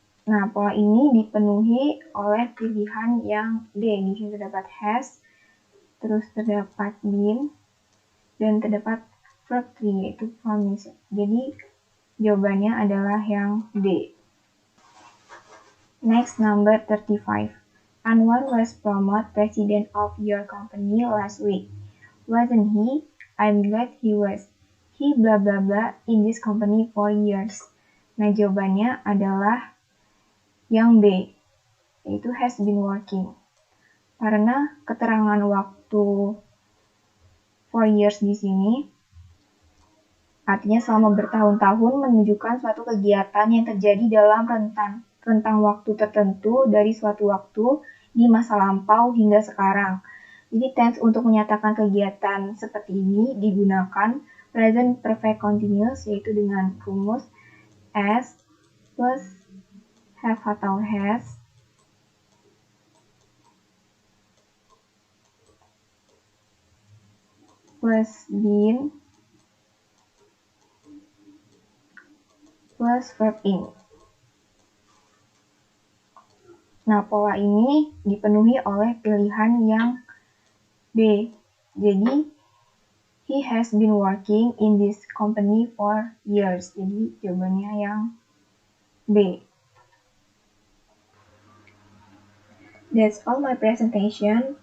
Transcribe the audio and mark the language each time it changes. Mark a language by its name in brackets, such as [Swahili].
[Indonesian] Nah, pola ini dipenuhi oleh pilihan yang D. Di sini terdapat has, terus terdapat been, dan terdapat verb 3, yaitu promise. Jadi jawabannya adalah yang D. [English] Next, number 35. Anwar was promoted president of your company last week. Wasn't he? I'm glad he was. He blah blah blah in this company for years. [Indonesian] Nah, jawabannya adalah yang B, yaitu [English] has been working. [Indonesian] Karena keterangan waktu [English] for years [Indonesian] di sini artinya selama bertahun-tahun menunjukkan suatu kegiatan yang terjadi dalam rentang waktu tertentu dari suatu waktu di masa lampau hingga sekarang. Jadi tense untuk menyatakan kegiatan seperti ini digunakan present perfect continuous, yaitu dengan rumus as plus have atau has plus been plus verb in. Nah, pola ini dipenuhi oleh pilihan yang B. [English] Jadi, he has been working in this company for years. [Indonesian] Jadi, jawabannya yang B. [English] That's all my presentation.